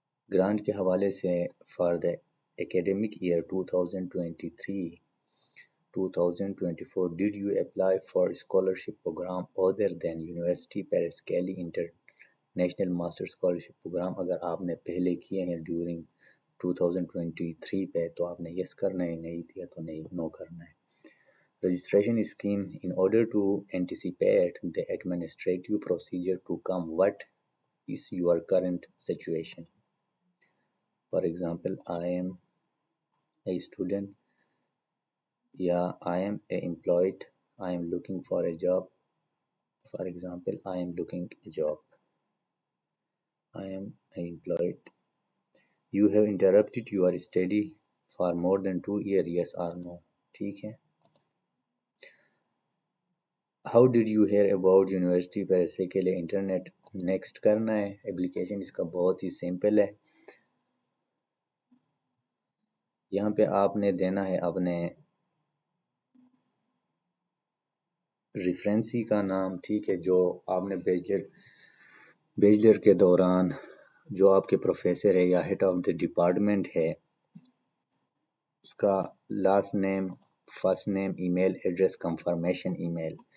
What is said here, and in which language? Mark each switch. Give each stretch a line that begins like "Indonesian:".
Urdu: Grant کے حوالے سے
English: For the academic year 2023-2024 did you apply for scholarship program other than University Paris Kelly International Master Scholarship Program.
Urdu: اگر آپ نے پہلے کیے ہیں ڈیورنگ 2023 پہ تو آپ نے یس کرنا ہے، نہیں دیا تو نہیں، نو کرنا ہے.
English: Registration scheme in order to anticipate the administrative procedure to come, what is your current situation? For example, I am a student, yeah, I am a employed, I am looking for a job. For example, I am looking a job, I am employed. You have interrupted your study for more than 2 years, yes or no,
Urdu: ٹھیک ہے.
English: How did you hear about University Paris
Urdu: کے لیے internet, next کرنا ہے. Application اس کا بہت ہی simple ہے. یہاں پہ آپ نے دینا ہے اپنے ریفرنسی کا نام، ٹھیک ہے، جو آپ نے بیچلر کے دوران جو آپ کے پروفیسر ہے یا ہیڈ آف دی ڈپارٹمنٹ ہے، اس کا لاسٹ نیم، فرسٹ نیم، ای میل ایڈریس، کنفرمیشن ای میل.